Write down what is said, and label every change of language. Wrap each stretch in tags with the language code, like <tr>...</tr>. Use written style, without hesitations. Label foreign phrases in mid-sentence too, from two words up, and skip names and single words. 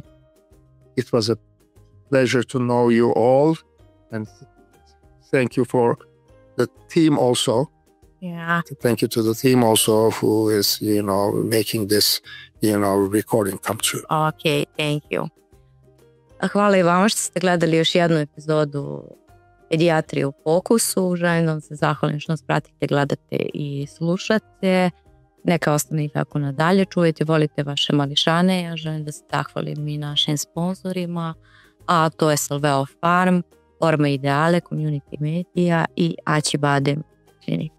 <en>It was a pleasure to know you all. And thank you for the team also. Yeah. Thank you to the team also who is, making this, recording come true. Okay, thank you.</en> <bs>Hvala i vama što ste gledali još jednu epizodu Pedijatrije u fokusu. Želim da vam se zahvalim što nas pratite, gledate i slušate. Neka ostane i tako nadalje. Čuvajte, volite vaše mališane. Ja želim da se zahvalim i našim sponsorima, a to je Salveo Farm, Forma Ideale, Community Media i Acıbadem klinika.</bs>